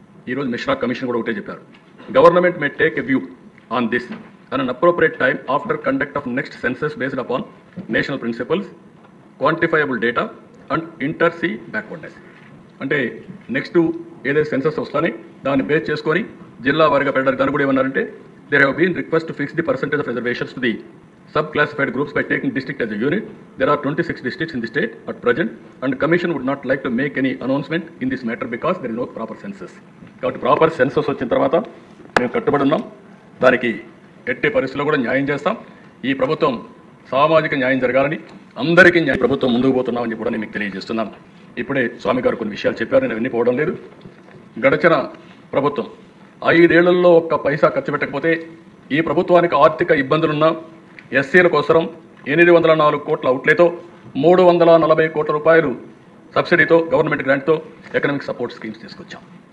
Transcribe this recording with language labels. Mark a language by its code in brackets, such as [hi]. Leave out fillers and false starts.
[te] ఈరోజు మిశ్రా కమిషన్ కూడా ఒకటే చెప్పారు, [en] Government may take a view on this and an appropriate time after conduct of next census based upon national principles, quantifiable data and inter se backwardness. [te] అంటే next ఏదైతే census వస్తానే దాన్ని base చేసుకొని జిల్లా వారీగా పెట్టడానికి. దాని కూడా ఏమన్నారంటే, [en] There have been request to fix the percentage of reservations to the sub-classified groups by taking district as a unit. There are 26 districts in the state at present, and commission would not like to make any announcement in this matter because there is no proper census. [te] కాబట్టి proper census వచ్చిన తర్వాత మేము కట్టుబడి ఉన్నాం. దానికి ఎట్టి పరిస్థితుల్లో కూడా న్యాయం చేస్తాం. ఈ ప్రభుత్వం సామాజిక న్యాయం జరగాలని అందరికీ ప్రభుత్వం ముందుకు పోతున్నామని కూడా నేను మీకు తెలియజేస్తున్నాను. ఇప్పుడే స్వామి గారు కొన్ని విషయాలు చెప్పారు, నేను అవన్నీ పోవడం లేదు. గడిచిన ప్రభుత్వం 5 ఏళ్లలో ఒక్క పైసా ఖర్చు పెట్టకపోతే ఈ ప్రభుత్వానికి ఆర్థిక ఇబ్బందులున్నా ఎస్సీల కోసం 804 కోట్ల అవుట్లేతో 340 కోట్ల రూపాయలు సబ్సిడీతో గవర్నమెంట్ గ్రాంట్తో ఎకనామిక్ సపోర్ట్ స్కీమ్స్ తీసుకొచ్చాం.